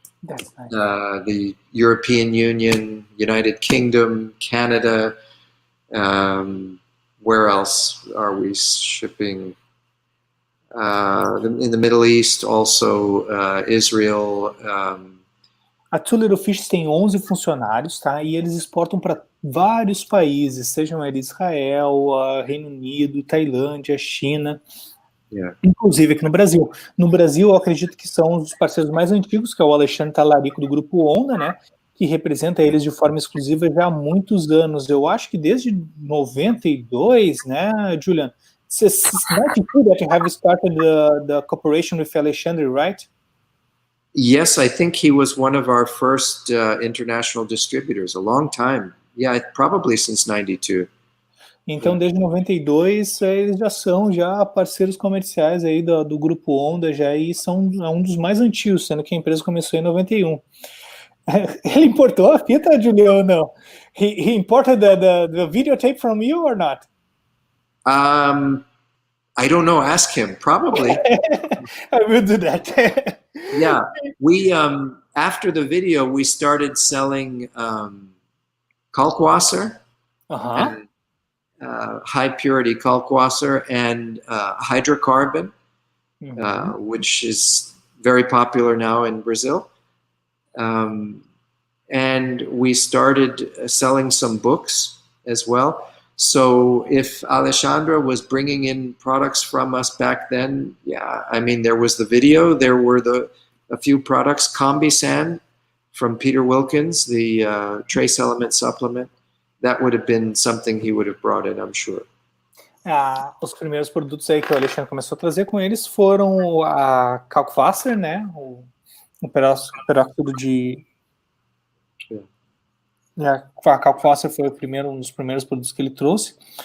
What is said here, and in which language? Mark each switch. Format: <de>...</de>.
<en>That's nice. the European Union, United Kingdom, Canada. Where else are we shipping? In the Middle East, also Israel.</en> <pt>A Two Little Fish tem 11 funcionários, tá? E eles exportam para vários países, sejam eles Israel, Reino Unido, Tailândia, China, inclusive aqui no Brasil. No Brasil, eu acredito que são os parceiros mais antigos, que é o Alexandre Talarico do Grupo Onda, né? Que representa eles de forma exclusiva já há muitos anos. Eu acho que desde 92, né, Julian?</pt> <en>It's 92 that you have started the cooperation with Alexandre, right? Yes, I think he was one of our first international distributors, a long time. Yeah, probably since 92.</en> <pt>Então, desde 92, eles já são parceiros comerciais aí do Grupo Onda, e são um dos mais antigos, sendo que a empresa começou em 91. Ele importou a fita, Julian, ou não?</pt> <en>He imported the videotape from you or not? I don't know. Ask him. Probably. I will do that. Yeah, we after the video we started selling kalkwasser, and, high purity kalkwasser, and hydrocarbon, which is very popular now in Brazil. And we started selling some books as well. So if Alexandra was bringing in products from us back then, yeah, I mean, there was the video, there were a few products, Combi Sand from Peter Wilkins, the trace element supplement. That would have been something he would have brought in, I'm sure.</en> <pt>Os primeiros produtos aí que o Alexandre começou a trazer com eles foram a Kalkwasser, né? O peróxido de... A Kalkwasser foi um dos primeiros produtos que ele trouxe.</pt>